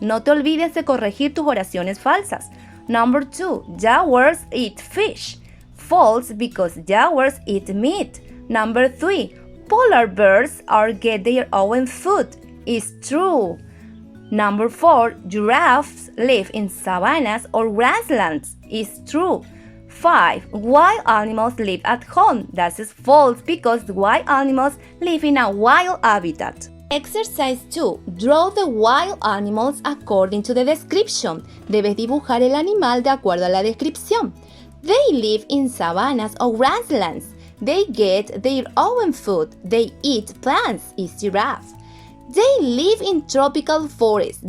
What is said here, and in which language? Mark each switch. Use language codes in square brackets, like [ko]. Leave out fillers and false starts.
[es] No te olvides de corregir tus oraciones falsas. [en] Number 2. Jaguars eat fish. False because jaguars eat meat. Number 3. Polar bears get their own food. Is true. Number 4. Giraffes live in savannas or grasslands. Is true. 5. Wild animals live at home. That is false because wild animals live in a wild habitat. Exercise 2. Draw the wild animals according to the description. [es] Debes dibujar el animal de acuerdo a la descripción. [en] They live in savannas or grasslands. They get their own food. They eat plants. Is giraffe. They live in tropical forests.